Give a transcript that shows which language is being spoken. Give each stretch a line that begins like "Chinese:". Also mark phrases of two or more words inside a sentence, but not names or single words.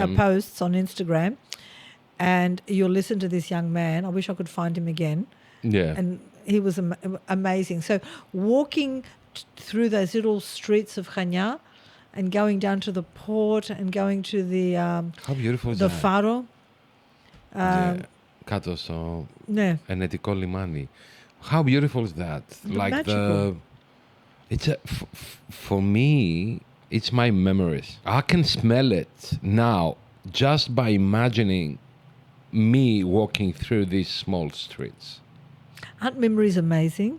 English: our posts on Instagram, and you'll listen to this young man. I wish I could find him again. Yeah. And he was amazing. So walking through those little streets of Chania and going down to the port and going to the How beautiful is the that? Faro.
Greek: Κάτω στο Ναι. ενετικό λιμάνι.
English: How beautiful is that? Magical. For me, it's my memories. I can smell it now just by imagining me walking through these small streets. Aren't memories amazing?